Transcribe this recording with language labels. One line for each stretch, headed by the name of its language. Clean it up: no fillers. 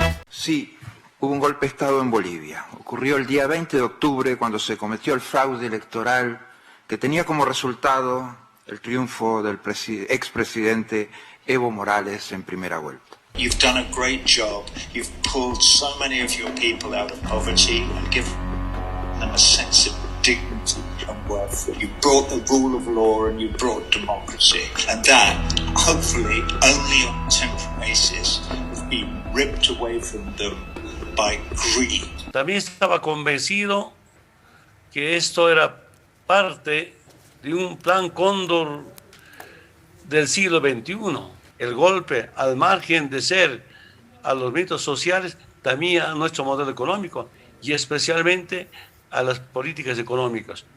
Spanish: Sí, hubo un golpe de Estado en Bolivia. Ocurrió el día 20 de octubre cuando se cometió el fraude electoral que tenía como resultado el triunfo del expresidente Evo Morales en primera vuelta.
English: You've done a great job. You've pulled so many of your people out of poverty and given them a sense of dignity and worth. You brought the rule of law and you brought democracy. And that, hopefully, only on a temporary basis, has been ripped away from them by greed.
Spanish: También estaba convencido que esto era parte de un plan Cóndor del siglo XXI. El golpe, al margen de ser a los movimientos sociales, también a nuestro modelo económico y especialmente a las políticas económicas.